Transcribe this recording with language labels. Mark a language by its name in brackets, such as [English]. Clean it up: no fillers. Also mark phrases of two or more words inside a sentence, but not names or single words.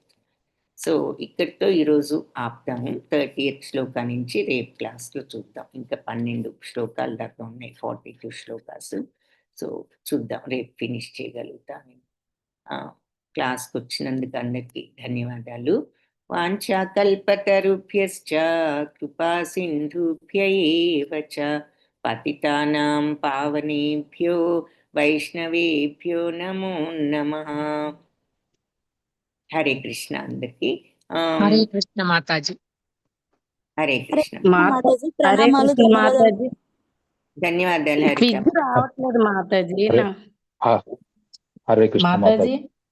[Telugu] సో ఇక్కడితో ఈరోజు ఆపుతాము. 30th శ్లోకా నుంచి రేపు క్లాస్లో చూద్దాం. ఇంకా 12 శ్లోకాలు దాకా ఉన్నాయి, 42 శ్లోకాస్. సో చూద్దాం, రేపు ఫినిష్ చేయగలుగుతాను. క్లాస్కి వచ్చినందుకు అందరికీ ధన్యవాదాలు. [Sanskrit] వాంఛాకల్పతరుభ్యశ్చ కృపా సింధుభ్య ఏవ చ పతితానాం పావనేభ్యో వైష్ణవేభ్యో నమో నమః. హరే కృష్ణ [Telugu] అందరికి. [Sanskrit] హరే కృష్ణ [Telugu] మాతాజీ. [Sanskrit] హరే కృష్ణ. [Telugu] మాతాజీ ప్రణామాలు, ధన్యవాదాలు. ధన్యవాదాలు హరిత. రావట్లేదు మాతాజీ. [Sanskrit] హరే కృష్ణ [Telugu] మాతాజీ